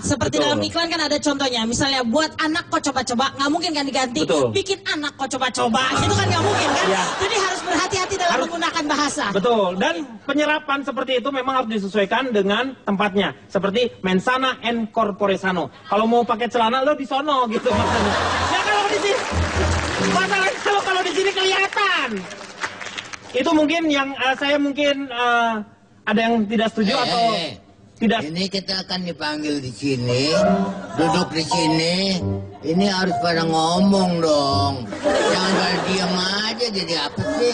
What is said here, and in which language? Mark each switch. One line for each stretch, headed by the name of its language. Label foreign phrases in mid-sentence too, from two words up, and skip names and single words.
Indonesian: Seperti dalam iklan kan ada contohnya. Misalnya buat anak kok coba-coba, nggak mungkin kan diganti. Bikin anak kok coba-coba, itu kan nggak mungkin kan. Ya. Jadi harus berhati-hati dalam menggunakan bahasa. Betul. Dan penyerapan seperti itu memang harus disesuaikan dengan tempatnya.
Latin: Seperti mensana en corpore sano.
Indonesian: Kalau mau pakai celana lo di sono gitu maksudnya. Ya kalau di sini, masalahnya kalau di sini kelihatan. Itu mungkin yang saya mungkin ada yang tidak setuju atau tidak. Ini kita akan dipanggil di sini, duduk di sini. Ini harus pada ngomong dong. Jangan pada diam aja, jadi apa sih?